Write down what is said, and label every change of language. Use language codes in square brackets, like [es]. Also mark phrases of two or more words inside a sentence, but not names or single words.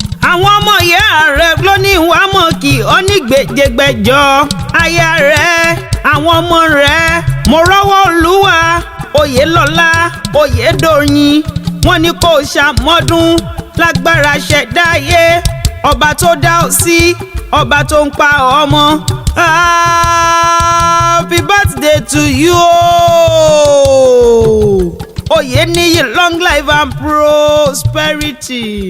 [yo] Àwọn ọmọ ìyá rẹ̀ ló ní wàá mọ̀ kí ó ní gbèjègbèjọ. Aya rẹ̀, àwọn ọmọ rẹ̀, mo rọ́wọ́ Olúwa, Oyèlọ́lá, Oyèdòyìn, wọ́n ní kó o ṣàmọ́dún lágbára ṣẹ̀dá ayé, ọba tó dá ọ sí, ọba tó ń pa ọmọ. [en] Happy birthday to you. Oyèníyì, long life and prosperity.